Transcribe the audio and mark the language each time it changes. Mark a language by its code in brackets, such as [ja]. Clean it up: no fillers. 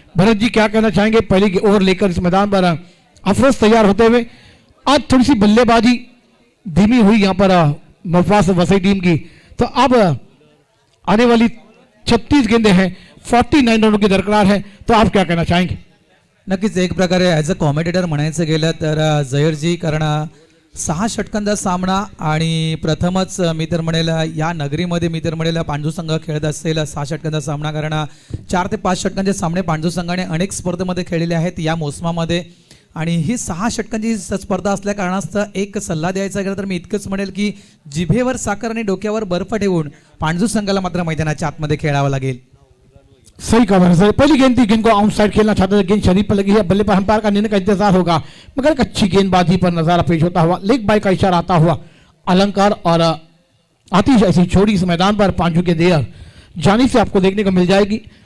[hi] भरत जी क्या कहना चाहेंगे पहली ओवर लेकर इस मैदान पर अफरोज तैयार होते हुए. आज थोड़ी सी बल्लेबाजी धीमी हुई यहाँ पर मोफास वसई टीम की, तो अब आने वाली 36 गेंदें हैं, 49 रनों की दरकार है, तो आप क्या कहना चाहेंगे. [mr] नक्कीच एक प्रकारे ॲज अ कॉमेंटेटर म्हणायचं गेलं तर जहीरजी, कारण 6 षटकांचा सामना आणि प्रथमच मी तर म्हणेल या नगरीमध्ये मी तर म्हणेल पांडू संघ खेळत असेल 6 षटकांचा सामना, कारण 4 ते 5 षटकांचे सामने पांडू संघाने अनेक स्पर्धेमध्ये खेळलेले आहेत या मोसमामध्ये. आणि ही 6 षटकांची स्पर्धा असल्या कारणास्तव एक सल्ला द्यायचा गेला तर मी इतकंच म्हणेल की जिभेवर साखर आणि डोक्यावर बर्फ ठेवून पांडू संघाला मात्र मैदानाच्या आतमध्ये खेळावं लागेल. [hi] सही कवर सर, पहली गेंद थी, गेंद को आउट साइड खेलना चाहते थे, गेंद शरीर पर लगी है, बल्ले पर अंपायर का निर्णय का इंतजार होगा, मगर एक अच्छी गेंदबाजी पर नजारा पेश होता हुआ, लेग बाय का इशारा आता हुआ अलंकार और आतिश ऐसी छोड़ी इस मैदान पर पांचू के देर जानी से आपको देखने को मिल जाएगी।